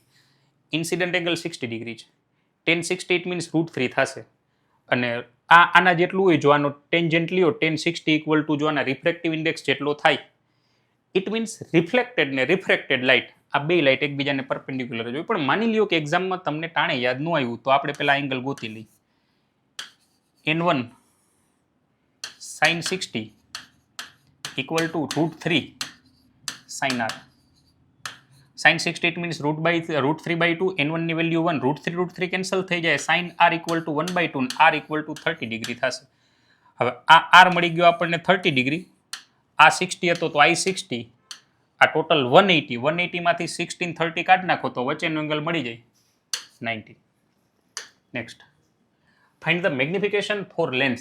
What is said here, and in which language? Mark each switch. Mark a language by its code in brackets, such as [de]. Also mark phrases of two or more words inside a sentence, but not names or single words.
[en] incident angle 60 degree છે. 10 60 it means √3 થશે. [gu] અને આના જેટલું હોય, જો આનો ટેન્જન્ટ લ્યો 10 60 [en] equal to [gu] જો આના [en] refractive index [gu] જેટલો થાય, [en] it means reflected [gu] ને [en] refracted light, [gu] આ બે લાઇટ એકબીજાને પરપેન્ડિક્યુલર જ હોય. પણ માની લ્યો કે એક્ઝામમાં તમને ટાણે યાદ ન આવ્યું તો આપણે પેલા એંગલ ગોતી લઈ. [en] N1 sin 60 equal to √3 sin r. sin 60 it means √3/2. [gu] N1 ની વેલ્યુ 1. √3 કેન્સલ થઈ જાય. [en] sin r equal to 1/2 અને r equal to 30 ડિગ્રી થશે. [gu] હવે આ r મળી ગયો આપણને 30 ડિગ્રી. આ 60 હતો તો I 60 આ ટોટલ 180 માંથી 1630 કાઢ નાખો તો વચ્ચેનો એંગલ મળી જાય 90. [en] Next, find the magnification for lens.